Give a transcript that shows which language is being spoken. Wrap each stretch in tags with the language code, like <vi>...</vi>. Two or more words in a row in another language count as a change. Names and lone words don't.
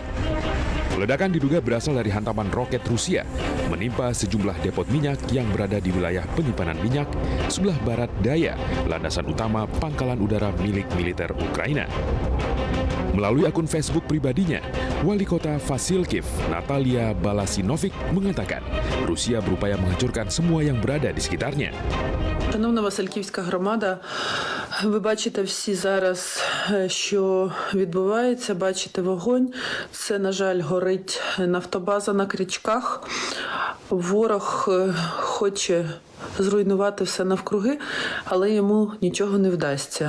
<id>Ledakan diduga berasal dari hantaman roket Rusia menimpa sejumlah depot minyak yang berada di wilayah penyimpanan minyak sebelah barat daya landasan utama pangkalan udara milik militer Ukraina. Melalui akun Facebook pribadinya, Wali Kota Vasilkiv, Natalia Balasinovic, mengatakan Rusia berupaya menghancurkan semua yang berada di sekitarnya.</id> <uk>Шановна Васильківська громада, ви бачите всі зараз, що відбувається, бачите вогонь. Це, на жаль, горить нафтобаза на Крячках. Ворог хоче зруйнувати все навкруги, але йому нічого не вдасться.</uk>